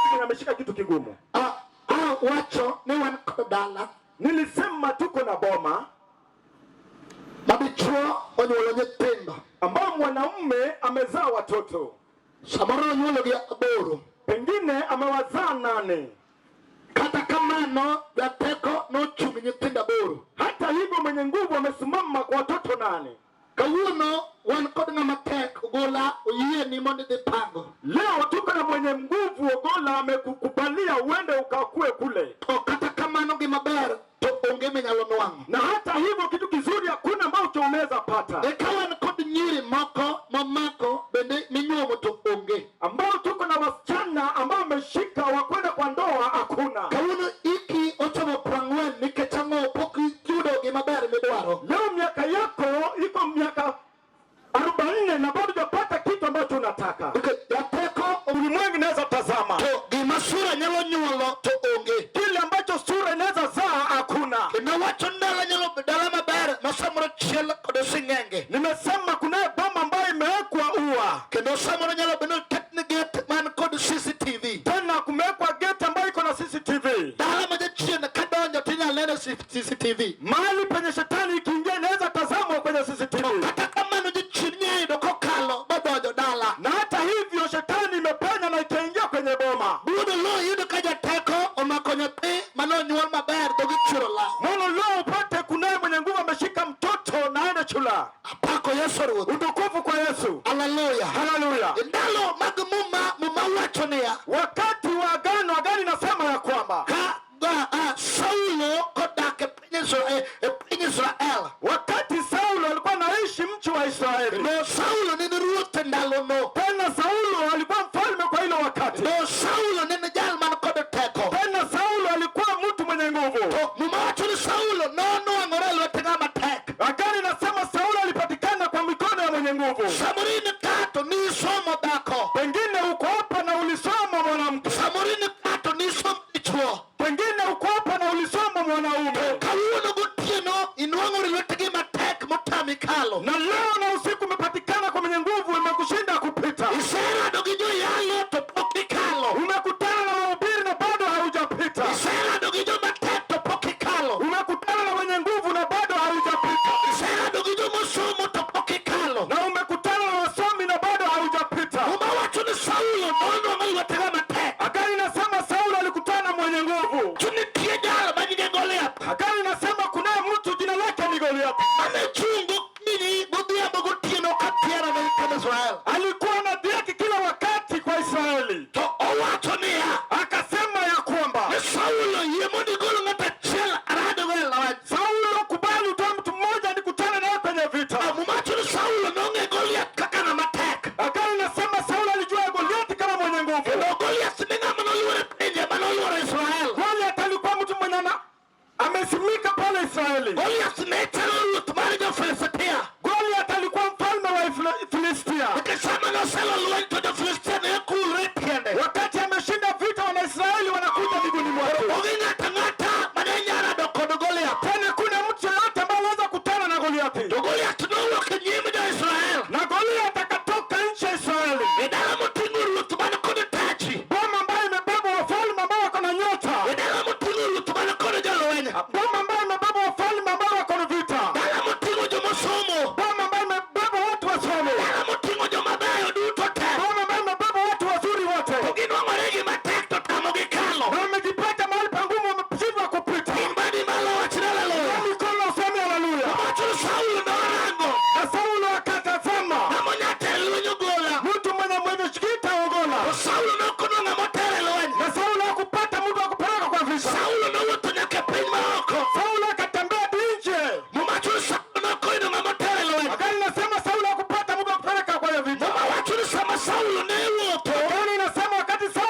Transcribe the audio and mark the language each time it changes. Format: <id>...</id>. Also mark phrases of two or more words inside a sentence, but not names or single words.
<sw>ameshika kitu kigumu.</sw> <luo>Wacho ni wan kodala.</luo> <sw>Nilisema tuko na boma</sw> <luo>Madichuo onyuolo nyithindo.</luo> <sw>ambao mwanaume amezaa watoto.</sw> <luo>Samoro onyuolo gi 8.</luo> <sw>Pengine amewazaa 8.</sw> <luo>Kata kamano jateko nochung' nyithindo 8.</luo> <sw>Hata hivyo mwenye nguvu amesimama kwa watoto 8.</sw> <luo>Kawuono wan kod ng'ama tek Ogola oyie ni mondo idhi pango.</luo> <sw>Leo tuko na mwenye nguvu Ogola amekukubalia uende ukakue kule.</sw> <luo>Kata kamano gima ber to onge minyalo nwang'o.</luo> <sw>Na hata hivyo kitu kizuri hakuna ambacho unaweza pata.</sw> <luo>Ekawan kod nyiri moko mamako bende minyuomo to onge.</luo> <sw>Ambao tuko na wasichana ambao wameshika wakwenda kwa ndoa hakuna.</sw> <luo>Kawuono iki ochomo 40 nikech ang'o pok iyudo gima ber midwaro.</luo> <sw>Leo miaka yako iko miaka 40 na bado hujapata kitu ambacho unataka.</sw> <luo>Jateko</luo> <sw>Ulimwengu inaweza tazama.</sw> <luo>to gima sura nyalo nyuolo to onge.</luo> <sw>Kile ambacho sura inaweza zaa hakuna.</sw> <luo>Kendo wacho ndala nyalo dala maber masamoro chiel kod sing'enge.</luo> <sw>Nimesema kuna boma ambayo imewekwa ua.</sw> <luo>Kendo samoro nyalo bedo techni gate man kod CCTV.</luo> <sw>Tena kumewekwa gate ambayo iko na CCTV.</sw> <luo>Dala majachien kadonjo tinyalo neno CCTV.</luo> <sw>Mahali penye shetani ikiingia inaweza tazamwa kwenye CCTV.</sw> <luo>Kata kamano jachien nyayudo kokalo badonjo dala.</luo> <sw>Na hata hivyo shetani imepenya na ikaingia kwenye boma.</sw> <luo>Budo lo yudo ka jateko omako nyathi manonyuol maber dhogi chiro lao.</luo> <sw>Mono leo upate kunaye mwenye nguvu ameshika mtoto na aende chula.</sw> <luo>Apako Yesu Ruoth.</luo> <sw>Utukufu kwa Yesu. Hallelujah. Hallelujah.</sw> <luo>Ndalo mag muma wacho niya.</luo> <sw>Wakati wa agano inasema ya kwamba</sw> <luo>Saulo kodak e piny Israel.</luo> <sw>wakati Saulo alikuwa anaishi mchi wa Israeli.</sw> <luo>No Saulo nene ruoth e ndalono.</luo> <sw>Tena Saulo alikuwa mfalme kwa hilo wakati.</sw> <luo>No Saulo nene jal man kod teko.</luo> <sw>Tena Saulo alikuwa mtu mwenye nguvu.</sw> <luo>Muma wacho ni Saulo nonwang'ore e lwet ng'ama tek.</luo> <sw>Agano inasema Saulo alipatikana kwa mikono ya mwenye nguvu.</sw> <luo>Samorini kato nisomo dhako.</luo> <sw>Pengine uko hapa na ulisoma mwanamke.</sw> <luo>Samorini kato nisomo dichuo.</luo> <sw>Pengine uko hapa na ulisoma mwanaume.</sw> <luo>Kawuono gotieno inwang'ori lwetgi matek motami kalo.</luo> <sw>Na leo na usiku umepatikana kwa mwenye nguvu imekushinda kupita.</sw> <luo>Iserado gi joyalo to pok ikalo.</luo> <sw>Umekutana na wahubiri na bado haujapita.</sw> <luo>Iserado gi joma tek to pok ikalo.</luo> <sw>Umekutana na mwenye nguvu na bado haujapita.</sw> <luo>Iserado gi joma osomo to pok ikalo.</luo> <sw>Na umekutana na wasomi na bado haujapita.</sw> <luo>Muma wacho ni Saulo nonwang'o lwet ng'ama tek.</luo> <sw>Agano inasema Saulo alikutana na mwenye nguvu.</sw> <luo>Nitie jal manyinge Goliath.</luo> <sw>Agano inasema kunaye mtu jina lake ni Goliath.</sw> <luo>Mane chungo nini godhiambo gotieno ka piera ne nyithind Israel.</luo> <sw>Alikuwa anadhihaki kila wakati kwa Israeli.</sw> <luo>To owacho niya.</luo> <sw>Akasema ya kwamba</sw> <luo>Ni Saulo yie mondo igol ng'ato achiel aradogo e lweny.</luo> <sw>Saulo, kubali utoe mtu mmoja nikutane naye kwenye vita.</sw> <luo>Muma wacho ni Saulo nong'e Goliath kaka ng'ama tek.</luo> <sw>Agano inasema Saulo alijua Goliath kama mwenye nguvu.</sw> <luo>Kendo Goliath ni ng'ama noluoro pinje manoluoro Israel.</luo> <sw>Goliath alikuwa mtu mwenye amesimika pale Israeli.</sw> <luo>Goliath ne chalo ruoth mar jo-Filistia.</luo> <sw>Goliath alikuwa mfalme wa Filistia.</sw> <luo>Nikech sama noselo lweny to jo-Filistia ne kulre tiende.</luo> <sw>Wakati ameshinda vita Wanaisraeli wanakuja miguuni mwake.</sw> <luo>Onge ng'ato ang'ata mane nyalo rado kod Goliath.</luo> <sw>Tena kuna mtu yeyote ambaye anaweza kutana na Goliathi.</sw> <luo>To Goliath nowuok e nyim jo-Israel.</luo> <sw>Na Goliath akatoka nchi ya Israeli.</sw> <luo>E dala moting'o ruoth man kod tachi.</luo> <sw>Boma ambayo imebeba wafalme ambao wako na nyota.</sw> <luo>E dala moting'o ruoth man kod jolweny.</luo> <sw>Boma ambayo imebeba wafalme ambao wako na vita.</sw> <luo>Dala moting'o jomosomo.</luo> <sw>Boma ambayo imebeba watu wasomi.</sw> <luo>Dala moting'o joma beyo duto te.</luo> <sw>Boma ambayo imebeba watu wazuri wote.</sw> <luo>To ginwang'ore gi matek to tamogi kalo.</luo> <sw>Na wamejipata mahali pangumu wameshindwa kupita.</sw> <luo>Imbadi malo wachne haleluya.</luo> <sw>Na mikono useme haleluya.</sw> <luo>Wacho ni Saulo norango.</luo> <sw>Na Saulo akatazama.</sw> <luo>Ng'ama nyate lweny ogola.</luo> <sw>Mtu mwenye shikita Ogola.</sw> <luo>To Saulo nokono ng'ama otere lweny.</luo> <sw>Na Saulo hakupata mtu wa kupeleka kwa vita.</sw> <luo>Saulo nowuotho nyaka e piny maoko.</luo> <sw>Saulo akatembea hadi nje.</sw> <luo>Muma wacho ni Saulo nokoyudo ng'ama otere lweny.</luo> <sw>Agano inasema Saulo hakupata mtu wa kupeleka kwa vita.</sw> <luo>Muma wacho ni sama Saulo ne wuotho.</luo> <sw>Agano inasema wakati</sw>